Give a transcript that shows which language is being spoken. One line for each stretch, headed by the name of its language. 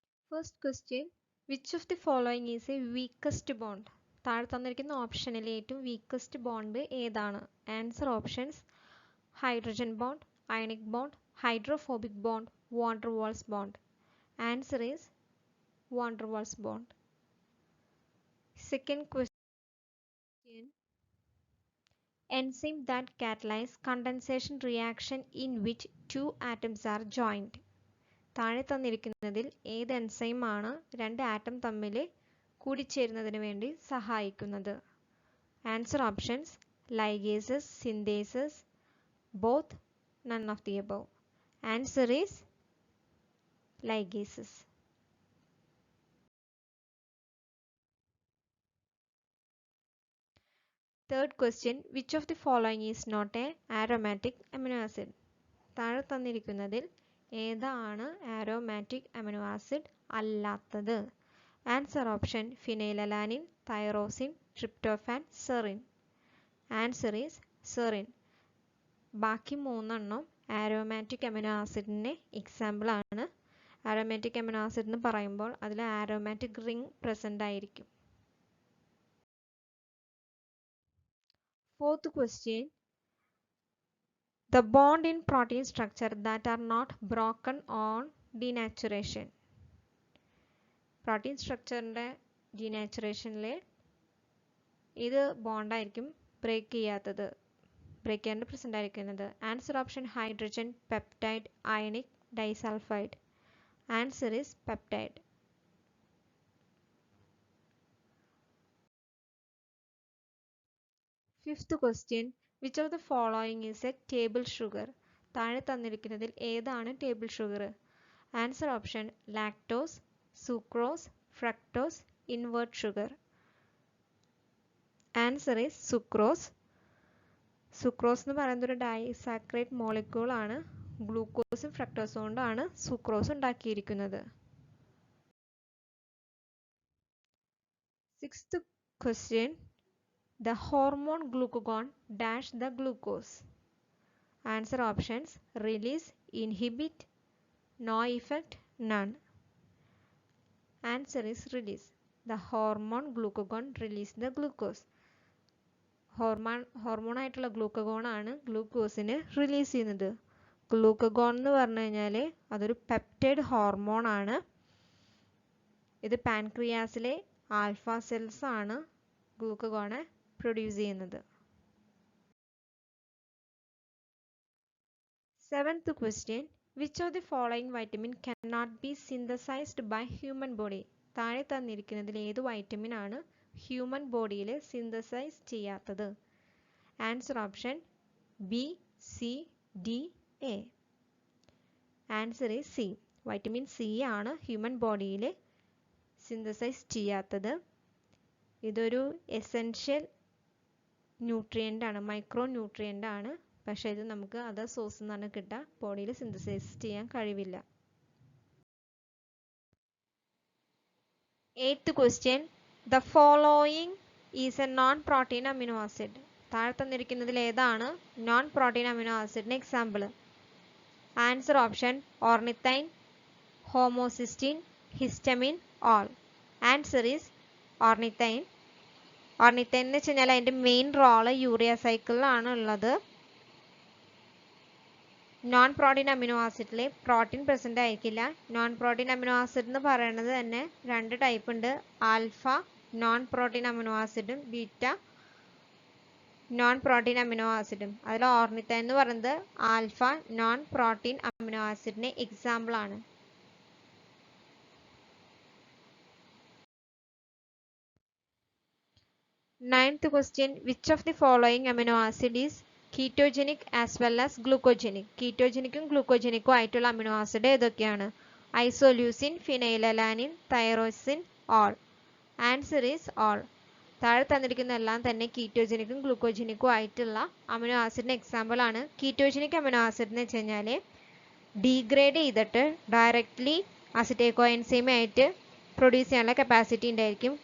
English: First question, which of the following is a weakest bond?
Malayalam: താഴെ തന്നിരിക്കുന്ന ഓപ്ഷനിലെ ഏറ്റവും weakest bond ഏതാണ്?
English: Answer options hydrogen bond, ionic bond, hydrophobic bond, van der Waals bond. Answer is van der Waals bond. Second question, enzyme that catalyze condensation reaction in which two atoms are joined.
Malayalam: താഴെ തന്നിരിക്കുന്നതിൽ ഏത് enzyme ആണ് രണ്ട് atom തമ്മിൽ കൂടിച്ചേരുന്നതിന് വേണ്ടി സഹായിക്കുന്നത്?
English: Answer options ligases, synthases, both, none of the above. Answer is ligases. Third question, which of the following is not a aromatic amino acid?
Malayalam: താഴെ തന്നിരിക്കുന്നതിൽ ഏതാണ് aromatic amino acid അല്ലാത്തത്?
English: Answer option phenylalanine, tyrosine, tryptophan, serine. Answer is serine.
Malayalam: ബാക്കി മൂന്നെണ്ണം aromatic amino ആസിഡിൻ്റെ example ആണ്. Aromatic amino acid എന്ന് പറയുമ്പോൾ അതിൽ ആരോമാറ്റിക് റിംഗ് പ്രസൻ്റ് ആയിരിക്കും.
English: Fourth question, the bond in protein structure that are not broken on denaturation.
Malayalam: Protein സ്ട്രക്ചറിൻ്റെ ഡീനാച്ചുറേഷനിൽ ഇത് ബോണ്ടായിരിക്കും break ചെയ്യാണ്ട് പ്രസൻ്റ് ആയിരിക്കുന്നത്?
English: Answer option hydrogen, peptide, ionic, disulphide. Answer is peptide. Fifth question, which of the following is a table sugar?
Malayalam: താഴെ തന്നിരിക്കുന്നതിൽ ഏതാണ് table sugar?
English: Answer option lactose, sucrose, fructose, invert sugar. Answer is sucrose.
Malayalam: Sucrose എന്ന് പറയുന്നത് ഒരു disaccharide molecule ആണ്. ഗ്ലൂക്കോസും ഫ്രക്ടോസും കൊണ്ടാണ് sucrose ഉണ്ടാക്കിയിരിക്കുന്നത്.
English: Sixth question, the hormone glucagon dash the glucose. Answer options release, inhibit, no effect, none. Answer is release. The hormone glucagon release the glucose.
Malayalam: Hormone ആയിട്ടുള്ള glucagon ആണ് ഗ്ലൂക്കോസിനെ release ചെയ്യുന്നത്. Glucagon എന്ന് പറഞ്ഞു കഴിഞ്ഞാൽ അതൊരു പെപ്റ്റൈഡ് ഹോർമോൺ ആണ്. ഇത് പാൻക്രിയാസിലെ ആൽഫ സെൽസ് ആണ് ഗ്ലൂക്കഗോണെ പ്രൊഡ്യൂസ് ചെയ്യുന്നത്.
English: Seventh question, which of the following vitamin cannot be synthesized by human body?
Malayalam: താഴെ തന്നിരിക്കുന്നതിൽ ഏത് വൈറ്റമിൻ ആണ് ഹ്യൂമൻ ബോഡിയിൽ സിന്തസൈസ് ചെയ്യാത്തത്?
English: Answer option B, C, D, A. Answer is C.
Malayalam: Vitamin C ആണ് ഹ്യൂമൻ ബോഡിയിൽ synthesise ചെയ്യാത്തത്. ഇതൊരു എസെൻഷ്യൽ ന്യൂട്രിയൻ്റ് ആണ്, മൈക്രോ ന്യൂട്രിയൻ്റ് ആണ്. പക്ഷേ ഇത് നമുക്ക് അതർ സോഴ്സിൽ നിന്നാണ് കിട്ടുക, ബോഡിയിൽ സിന്തസൈസ് ചെയ്യാൻ കഴിവില്ല.
English: Eighth question, the following is a non-protein amino acid.
Malayalam: താഴെ തന്നിരിക്കുന്നതിൽ ഏതാണ് non protein amino ആസിഡിന് example?
English: Answer option ornithine, homocysteine, histamine, all. Answer is ornithine.
Malayalam: ഓർണിത്തൈൻ എന്ന് വെച്ച് കഴിഞ്ഞാൽ അതിൻ്റെ മെയിൻ റോള് യൂറിയ സൈക്കിളിലാണ് ഉള്ളത്. Non protein amino ആസിഡിൽ protein present ആയിരിക്കില്ല. നോൺ പ്രോട്ടീൻ അമിനോ ആസിഡ് എന്ന് പറയുന്നത് തന്നെ രണ്ട് ടൈപ്പ് ഉണ്ട്, ആൽഫ നോൺ പ്രോട്ടീൻ അമിനോ ആസിഡും ബീറ്റ നോൺ പ്രോട്ടീൻ അമിനോ ആസിഡും. അതിൽ ഓർണിത്തൈൻ എന്ന് പറയുന്നത് alpha non protein amino ആസിഡിന് example ആണ്.
English: Ninth question, which of the following amino acid is ketogenic as well as glucogenic?
Malayalam: കീറ്റോജനിക്കും ഗ്ലൂക്കോജനിക്കും ആയിട്ടുള്ള അമിനോ ആസിഡ് ഏതൊക്കെയാണ്? ഐസോല്യൂസിൻ, ഫിനൈലലാനിൻ, tyrosine, all.
English: Answer is all.
Malayalam: താഴെ തന്നിരിക്കുന്ന എല്ലാം തന്നെ കീറ്റോജനിക്കും ഗ്ലൂക്കോജനിക്കും ആയിട്ടുള്ള അമിനോ ആസിഡിന് എക്സാമ്പിൾ ആണ്. കീറ്റോജനിക് അമിനോ ആസിഡ് എന്ന് വെച്ച് കഴിഞ്ഞാൽ ഡീഗ്രേഡ് ചെയ്തിട്ട് ഡയറക്റ്റ്ലി അസിറ്റേക്കോ എൻസൈം ആയിട്ട് പ്രൊഡ്യൂസ് ചെയ്യാനുള്ള കപ്പാസിറ്റി ഉണ്ടായിരിക്കും.